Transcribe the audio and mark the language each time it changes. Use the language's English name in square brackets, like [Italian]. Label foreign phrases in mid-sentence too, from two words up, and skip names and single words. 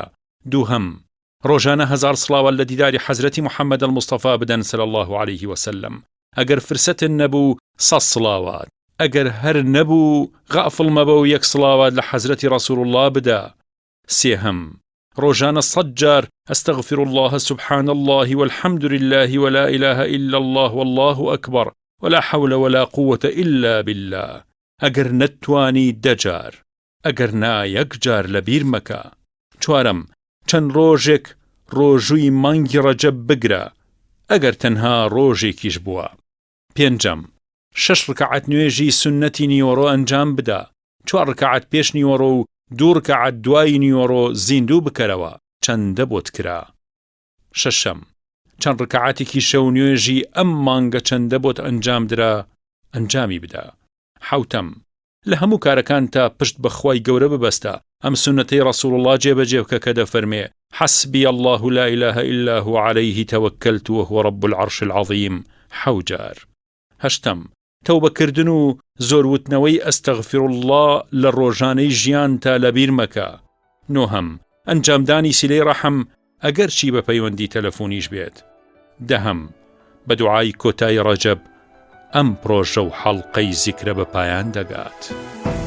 [Central Kurdish] دووهەم ڕۆژانە 1000 سڵاوات لە دیداری حەزرەتی محەممەد المستەفا بدەن [Arabic] صلی الله عليه وسلم. [Central Kurdish] ئەگەر فرسەتن نەبوو 100 سڵاوات، ئەگەر هەر نەبوو غافڵ مەبە و 1 سڵاوات لە حەزرەتی ڕەسوول الله بدە. سێهەم، ڕۆژانە 100 جار [Arabic] ئەستەغفر الله سبحان الله والحمد لله ولا إله إلا الله والله أكبر ولا حول ولا قوة إلا بالله. [Central Kurdish] ئەگەر نەتوانی 10 جار، ئەگەر نا 1 جار لەبیر مەکە. چوارەم، چەند ڕۆژێک ڕۆژووی مانگی ڕەجەب بگرە، ئەگەر تەنها ڕۆژێکیش بووە. پێنجەم، 6 ڕکعەت نوێژی سنەتی نیوەڕۆ ئەنجام بدە، 4 ڕکعەت پێش نیوەڕۆ و 2 ڕکعەت دوای نیوەڕۆ زیندوو بکەرەوە چەندە بۆت کرا. شەشەم، چەند ڕکعەتێکی شەو نوێژی ئەم مانگە چەندە بۆت ئەنجام درا ئەنجامی بدە. حوتەم، لە هەموو کارەکانتە پشت بەخوای گەورە ببەستە، ئەم سنەتەی ڕەسوول الله جێبەجێ بکە کە دەفەرمێ [Arabic] حەسبی الله لا إله إلا هو عليه توكلت وهو رب العرش العظيم [Central Kurdish] 7 جار. هەشتەم، تەوبەکردن و زۆروتنەوەی [Arabic] ئەستەغفر الله [Central Kurdish] لە ڕۆژانەی ژیان تا لەبیر مەکە. نۆهەم، ئەنجامدانی سیلەی ڕەحم ئەگەر چی بە پەیوەندی تەلەفۆنیش بێت. دەهەم، بە دوعای کۆتایی ڕەجەب ئەم پرۆژە و حەڵقەی زیکرە بە پایان دەگات.